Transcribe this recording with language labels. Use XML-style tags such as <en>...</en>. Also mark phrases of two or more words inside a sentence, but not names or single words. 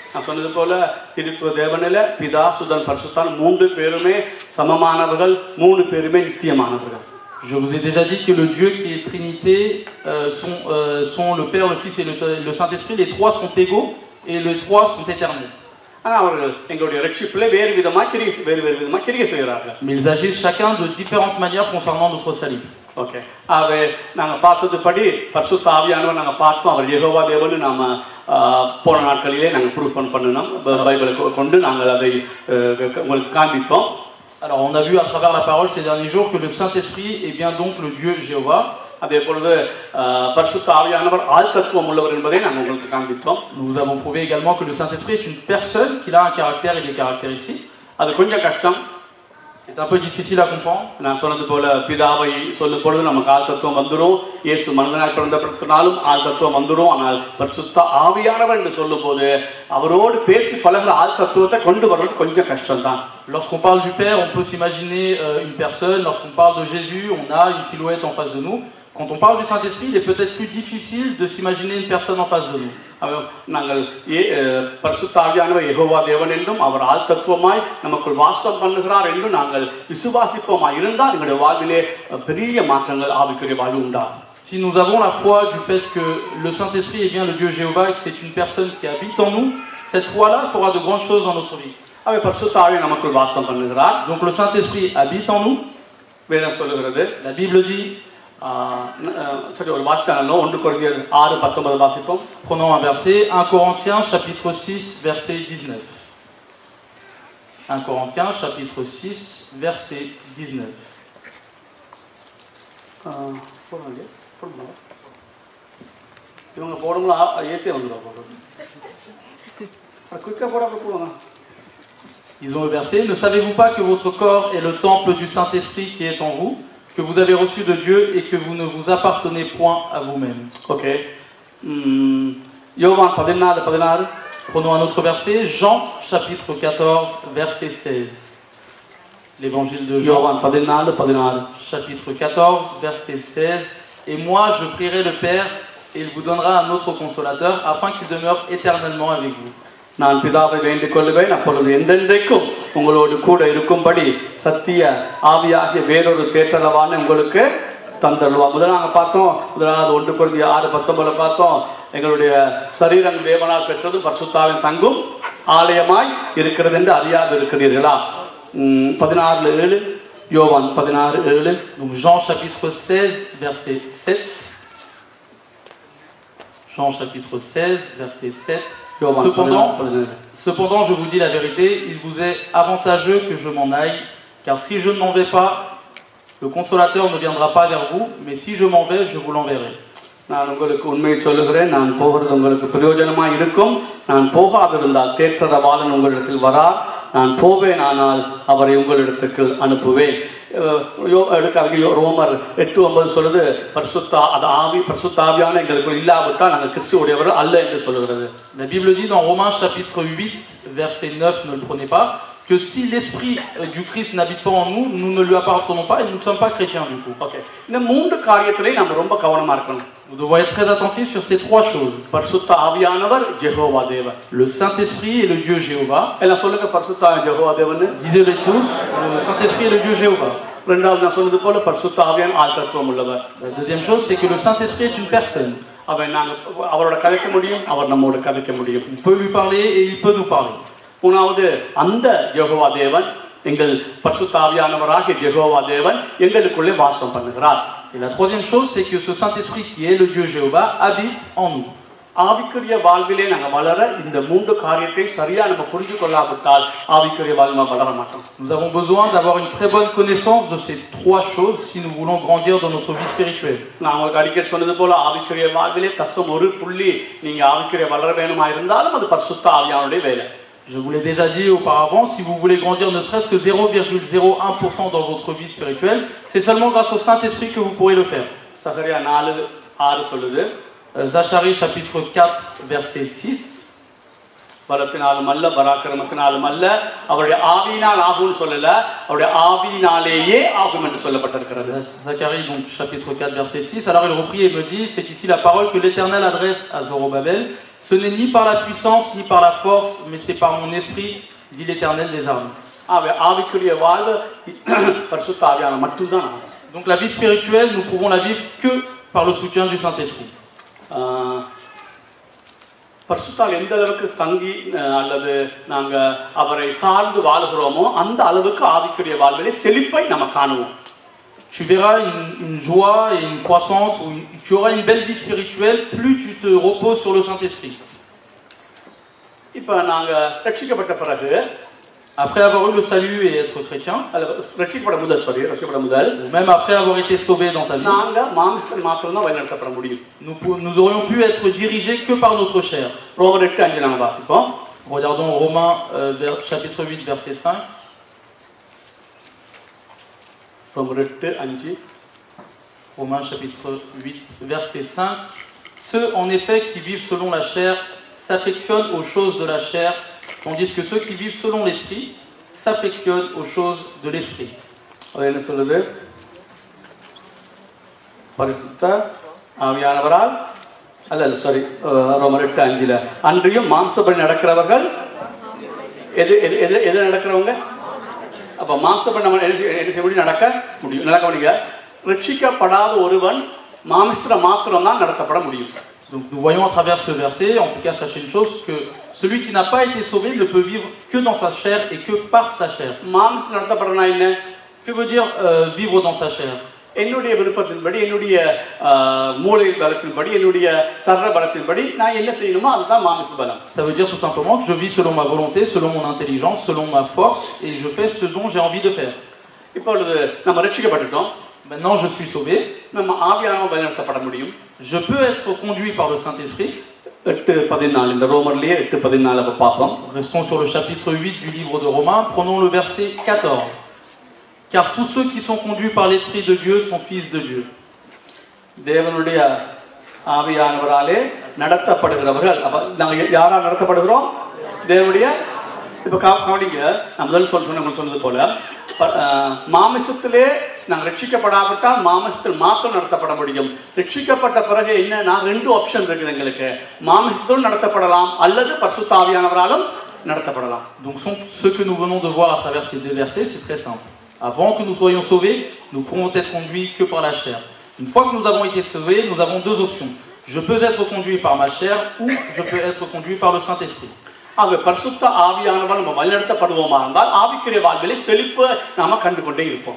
<fr>Je vous ai déjà dit que le Dieu qui est Trinité sont le Père, le Fils et le Saint-Esprit. Les trois sont égaux et les trois sont éternels. Mais ils agissent chacun de différentes manières concernant notre salut. Okay.</fr> <ta>நாங்கள் பார்த்ததுபடி பரிசுத்த ஆவியானவர் நாங்கள் பார்த்தோம் அவர் யெகோவா தேவன்னு நாம போன நாட்களிலே நாங்கள் ப்ரூஃப் பண்ணணும் பைபிளை கொண்டு நாங்கள் அதை உங்களுக்கு காண்பித்தோம்.</ta> <fr>Alors on a vu à travers la parole ces derniers jours que le Saint-Esprit est bien donc le Dieu Jéhovah.</fr> <ta>அதே பொழுது பரிசுத்த ஆவியானவர் ஆழ்தத்துவம் உள்ளவர் என்பதை நாங்கள் உங்களுக்கு காண்பித்தோம்.</ta> <fr>Nous avons prouvé également que le Saint-Esprit est une personne qui a un caractère et des caractéristiques.</fr> <ta>அது கொஞ்சம் கஷ்டம்.</ta> <fr>C'est un peu difficile à comprendre.</fr> <ta>நான் சொன்னது போல பிதாவை சொல்லும் பொழுது நமக்கு ஆழ்தத்துவம் வந்துரும். இயேசு மனிதனாய் பிறந்தபடினாலும் ஆழ்தத்துவம் வந்துரும். ஆனால் பரிசுத்த ஆவியானவர் என்று சொல்லும்போது அவரோடு பேசி பழகுற ஆழ்தத்துவத்தை கொண்டு வர்றது கொஞ்சம் கஷ்டம் தான்.</ta> <fr>Lorsqu'on parle du Père, on peut s'imaginer une personne. Lorsqu'on parle de Jésus, on a une silhouette en face de nous. Quand on parle du Saint-Esprit, il est peut-être plus difficile de s'imaginer une personne en face de nous.</fr> <ta>நாங்கள் பரிசுத்த ஆவியானவர் யெகோவா தேவன் என்றும் அவர் ஆழ்தத்துவமாய் நமக்குள் வாசம் பண்ணுகிறார் என்றும் நாங்கள் விசுவாசிப்போமாய் இருந்தால் எங்களுடைய வாழ்விலே பெரிய மாற்றங்கள் ஆவிக்குரிய வாழ்வு உண்டாகும்.</ta> <fr>Si nous avons la foi du fait que le Saint-Esprit est bien le Dieu Jéhovah et que c'est une personne qui habite en nous, cette foi-là fera de grandes choses dans notre vie.</fr> <ta>அவர் பரிசுத்த ஆவி நமக்குள் வாசம் பண்ணுகிறார்.</ta> <fr>Donc le Saint-Esprit habite en nous.</fr> <ta>வேதம் சொல்லுகிறது.</ta> <fr>La Bible dit.</fr> <ta>சரி ஒரு வாசித்தானோ 1 கொரிந்தியர் 6:19 வாசிப்போம்.</ta> <fr>Prenons un verset, 1 Corinthiens chapitre 6 verset 19. 1 Corinthiens chapitre 6 verset 19.</fr> <ta>இவங்க போடும்போது ஏசியா வந்துடும். குயிக்காக போடுவாங்க.</ta> <fr>Ils ont le verset, ne savez-vous pas que votre corps est le temple du Saint-Esprit qui est en vous, que vous avez reçu de Dieu et que vous ne vous appartenez point à vous-même. Ok. Yovan 14:16. Prenons un autre verset, Jean chapitre 14 verset 16. L'évangile de Jean. Yovan 14:16. Chapitre 14 verset 16. Et moi je prierai le Père et il vous donnera un autre consolateur afin qu'il demeure éternellement avec vous.</fr> <ta>நான் பிதாவை வேண்டிக் கொள்ளுவேன் அப்பொழுது என்றென்றைக்கும் உங்களோடு கூட இருக்கும்படி சத்திய ஆவியாகிய வேறொரு தேற்றளவான உங்களுக்கு தந்தருவார். முதலாக பார்த்தோம், முதலாவது 1 கொரிந்தியர் 6:19 பார்த்தோம், எங்களுடைய சரீரம் தேவனால் பெற்றது பரிசுத்தாவின் தங்கும் ஆலயமாய் இருக்கிறது என்று அறியாது இருக்கிறீர்களா? 16:7. யோவான் 16:7.</ta> <fr>Donc Jean chapitre 16 verset 7. Jean chapitre 16 verset 7. Cependant, je vous dis la vérité, il vous est avantageux que je m'en aille, car si je ne m'en vais pas, le consolateur ne viendra pas vers vous, mais si je m'en vais, je vous l'enverrai.</fr> <ta>நான் உங்களுக்கு உண்மையை சொல்லுகிறேன், நான் போகிறது உங்களுக்கு பிரயோஜனமாக இருக்கும். நான் போகாதிருந்தால் தேற்றரவாளன் உங்களிடத்தில் வரார். நான் போவேன், ஆனால் அவரை உங்களிடத்துக்கு அனுப்புவேன். ரோமர் 8:9 சொல்லுது, பரிசுத்த ஆவி பரிசுத்த ஆவியான எங்களுக்குள் இல்லாவிட்டால் நாங்கள் கிறிஸ்துவுடையவர்கள் அல்ல என்று சொல்லுகிறது.</ta> <fr>La Bible dit dans Romains chapitre 8 verset 9, ne le prenez pas, que si l'esprit du Christ n'habite pas en nous, nous ne lui appartenons pas et nous ne sommes pas chrétiens du coup. Okay.</fr> <ta>இந்த மூன்று காரியத்திலே நாம் ரொம்ப கவனமா இருக்கணும்.</ta> <fr>Nous devons être très attentifs sur ces trois choses.</fr> <ta>பரிசுத்த ஆவியானவர் யெகோவா தேவன்.</ta> <fr>Le Saint-Esprit et le Dieu Jéhovah.</fr> <ta>எல்லாம் சொல்லுங்க பரிசுத்த யெகோவா தேவன்.</ta> <fr>Disez-le tous, le Saint-Esprit et le Dieu Jéhovah.</fr> <ta>இரண்டாவது நான் சொன்னது போல பரிசுத்த ஆவியானவர் ஆழ்தத்துவம் உள்ளவர்.</ta> <fr>La deuxième chose, c'est que le Saint-Esprit est une personne.</fr> <ta>அவரோட கதைக்க முடியும், அவர் நம்மோட கதைக்க முடியும்.</ta> <fr>On peut lui parler et il peut nous parler.</fr> <ta>மூணாவது அந்த யெகோவா தேவன் எங்கள் பரிசுத்த ஆவியானவராகிய யெகோவா தேவன் எங்களுக்குள்ளே வாசம் பண்ணுகிறார்.</ta> <fr>Et la troisième chose, c'est que ce Saint-Esprit qui est le Dieu Jéhovah habite en nous.</fr> <ta>ஆவிக்குரிய வாழ்விலே நாங்கள் வளர இந்த மூன்று காரியத்தை சரியா நம்ம புரிஞ்சு கொள்ளாவிட்டால் ஆவிக்குரிய வாழ்வில் வளர மாட்டோம்.</ta> <fr>Nous avons besoin d'avoir une très bonne connaissance de ces trois choses si nous voulons grandir dans notre vie spirituelle.</fr> <ta>நான் உங்களுக்கு அடிக்கடி சொன்னது போல ஆவிக்குரிய வாழ்விலே தசம் ஒரு புள்ளி நீங்க ஆவிக்குரிய வளர வேணுமா இருந்தாலும் அது பரிசுத்த ஆவியானவருடைய வேலை.</ta> <fr>Je vous l'ai déjà dit auparavant, si vous voulez grandir ne serait-ce que 0,01% dans votre vie spirituelle, c'est seulement grâce au Saint-Esprit que vous pourrez le faire.</fr> <ta>சகரியா 4:6 சொல்லுது.</ta> <fr>Zacharie chapitre 4 verset 6.</fr> <ta>பலத்தினாலும் அல்ல, பராக்கிரமத்தினாலும் அல்ல, அவருடைய ஆவியினால் ஆகும்னு சொல்லல, அவருடைய ஆவியினாலேயே ஆகும் என்று சொல்லப்பட்டிருக்கிறது.</ta> <fr>Zacharie donc chapitre 4 verset 6. Alors il reprit et me dit, c'est ici la parole que l'Éternel adresse à Zorobabel. Ce n'est ni par la puissance ni par la force, mais c'est par mon esprit, dit l'Éternel des armées.</fr> <ta>ஆவிக்குரிய வாழ்வு பரிசுத்த ஆவியானவர் மட்டும்தான்.</ta> <fr>Donc la vie spirituelle, nous pouvons la vivre que par le soutien du Saint-Esprit.</fr> <ta>பரிசுத்தால் எந்த அளவுக்கு தங்கி அல்லது நாங்க அவரை சார்ந்து வாழுகிறோமோ அந்த அளவுக்கு ஆவிக்குரிய வாழ்விலே செழிப்பை நம்ம காணுவோம்.</ta> <fr>Tu verras une joie et une croissance, tu auras une belle vie spirituelle plus tu te reposes sur le Saint-Esprit.</fr> <ta>இப்போ நாங்க ரட்சிக்கப்பட்ட பிறகு,</ta> <fr>après avoir eu le salut et être chrétien,</fr> <ta>ரட்சிக்கப்பட முதல்,</ta> <fr>même après avoir été sauvé dans ta vie,</fr> <ta>நாங்க மாம்சத்தில் மாத்திரம் தான் வழிநடத்தப்பட முடியும்.</ta> <fr>nous aurions pu être dirigés que par notre chair.</fr> <ta>ரோமர் 8:5 நாங்க வாசிப்போம்.</ta> <fr>Regardons Romains chapitre 8 verset 5.</fr> <ta>ரோமர் 8:5.</ta> <fr>Romains chapitre 8 verset 5. Ceux en effet qui vivent selon la chair s'affectionnent aux choses de la chair, tandis que ceux qui vivent selon l'esprit s'affectionnent aux choses de l'esprit.</fr> <ta>அது என்ன சொல்லுது? பரிசுத்த ஆவியானவரால் அல்ல சாரி ரோமர் 8:5 அன்றியும் மாம்சப்படி நடக்கிறவர்கள் எது நடக்கிறவங்க? அப்ப மாம்சப்படி நம்ம என்ன செய்ய நடக்க முடியும்? நடக்க முடியுங்க. ரட்சிக்கப்படாத ஒருவன் மாம்சத்துல மாத்திரம் தான் நடத்தப்பட முடியும்.</ta> <fr>Donc nous voyons à travers ce verset, en tout cas sachez une chose, que celui qui n'a pas été sauvé ne peut vivre que dans sa chair et que par sa chair.</fr> <ta>மாம்சத்துல நடத்தப்படுறனா என்ன?</ta> <fr>Que veut dire vivre dans sa chair?</fr> <ta>என்னுடைய விருப்பத்தின்படி, என்னுடைய மூளை பலத்தின்படி, என்னுடைய சரீர பலத்தின்படி நான் என்ன செய்யணுமோ அதுதான் மாம்ச பலம்.</ta> <fr>Ça veut dire tout simplement que je vis selon ma volonté, selon mon intelligence, selon ma force et je fais ce dont j'ai envie de faire.</fr> <ta>இப்பொழுது நம்ம ரட்சிக்கப்பட்டுட்டோம்.</ta> <fr>Maintenant je suis sauvé.</fr> <ta>நம்ம ஆவியானவரால் வழிநடத்தப்பட முடியும்.</ta> <fr>Je peux être conduit par le Saint-Esprit.</fr> <ta>8:14 இந்த ரோமர்லயே 8:14 அப்ப பாப்போம்.</ta> <fr>Restons sur le chapitre 8 du livre de Romains, prenons le verset 14. Car tous ceux qui sont conduits par l'Esprit de Dieu sont fils de Dieu.</fr> <ta>தேவனுடைய ஆவியானவராலே நடத்தப்படுகிறவர்கள். அப்ப நாங்க யாரால் நடத்தப்படுகிறோம்? தேவனுடைய. இப்ப கவனிங்க, நான் முதல் சொன்னது போல மாமிசத்திலே நாங்கள் ரட்சிக்கப்படாவிட்டால் மாமிசத்தில் மாத்திரம் நடத்தப்பட முடியும். ரட்சிக்கப்பட்ட பிறகு என்னன்னா ரெண்டு ஆப்ஷன் இருக்குது எங்களுக்கு. மாமிசத்தோடு நடத்தப்படலாம் அல்லது பரிசுத்த ஆவியானவராலும் நடத்தப்படலாம்.</ta> <fr>Donc ce que nous venons de voir à travers ces deux versets, c'est très simple. Avant que nous soyons sauvés, nous pourrons être conduits que par la chair. Une fois que nous avons été sauvés, nous avons deux options. Je peux être conduit par ma chair ou je peux être conduit par le Saint-Esprit.</fr> <ta>ஆக பரிசுத்த ஆவியானவர் நம்ம வழிநடத்தப்படுவோமா இருந்தால் ஆவிக்குரிய வாழ்விலே செழிப்பு நாம கண்டுகொண்டே இருப்போம்.</ta>